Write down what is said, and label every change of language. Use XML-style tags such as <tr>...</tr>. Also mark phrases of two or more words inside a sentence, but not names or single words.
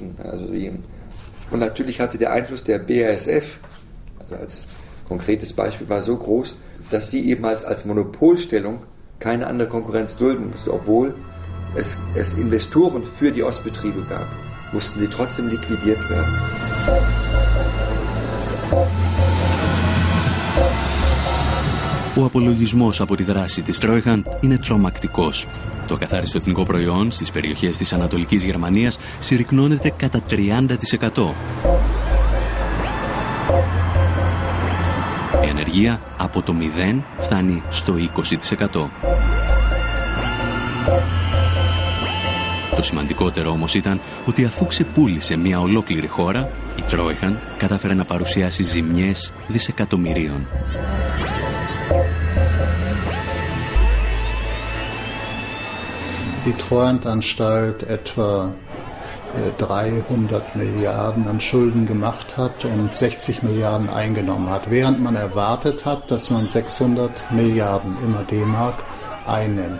<de>Und natürlich hatte der Einfluss der BASF, also als konkretes Beispiel, war so groß, dass sie eben als Monopolstellung keine andere Konkurrenz dulden musste, obwohl es Investoren für die Ostbetriebe gab, mussten sie trotzdem liquidiert werden.</de> <el>Ο απολογισμός από τη δράση της Τρόιχαν είναι τρομακτικός. Το ακαθάριστο εθνικό προϊόν στις περιοχές της Ανατολικής Γερμανίας συρρικνώνεται κατά 30%. Η ανεργία από το 0 φτάνει στο 20%. Το σημαντικότερο όμως ήταν ότι αφού ξεπούλησε μια ολόκληρη χώρα, η Τρόιχαν κατάφερε να παρουσιάσει ζημιές δισεκατομμυρίων.</el> <de>Die Treuhandanstalt etwa 300 Milliarden an Schulden gemacht hat und 60 Milliarden eingenommen hat, während man erwartet hat, dass man 600 Milliarden immer D-Mark einnimmt.</de>